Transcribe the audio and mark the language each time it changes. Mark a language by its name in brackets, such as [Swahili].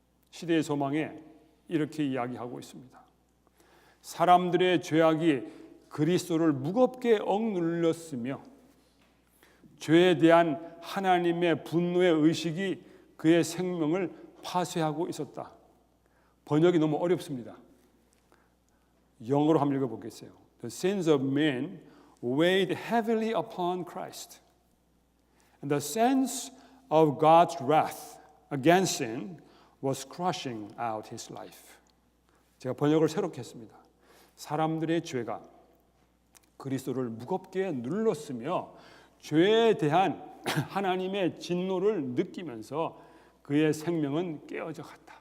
[Korean] 시대의 소망에 이렇게 이야기하고 있습니다. 사람들의 죄악이 그리스도를 무겁게 억눌렀으며 죄에 대한 하나님의 분노의 의식이 그의 생명을 파쇄하고 있었다. 번역이 너무 어렵습니다. 영어로 한번 읽어보겠어요. [English] The sins of men weighed heavily upon Christ, and the sense of God's wrath against sin was crushing out his life. [Korean] 제가 번역을 새롭게 했습니다. 사람들의 죄가 그리스도를 무겁게 눌렀으며 죄에 대한 하나님의 진노를 느끼면서 그의 생명은 깨어져 갔다.